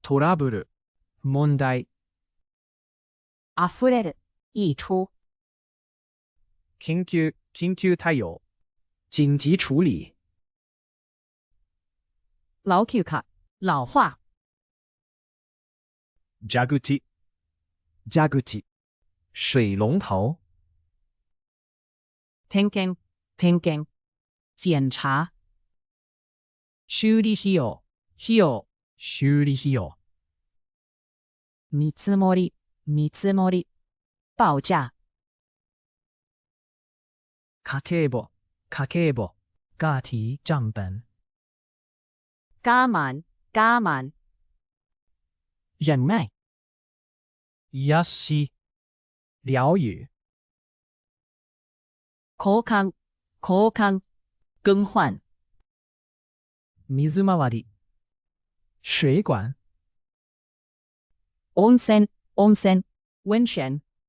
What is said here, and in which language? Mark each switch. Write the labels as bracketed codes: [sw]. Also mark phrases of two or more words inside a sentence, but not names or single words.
[ja] トラブル、問題。溢れる、溢出。緊急対応。 [zh] 緊急處理。 [ja] 老朽化、老化。蛇口。 [zh] 水龍頭。 [ja] 点検、檢查。修理費用、 [zh] 修理費用。 [ja] 見積もり、報價。家計簿。家庭帳本。 [zh] 加滿、忍耐。 [ja] 癒し、療癒。交換、更換。水回り、水管。温泉、温泉。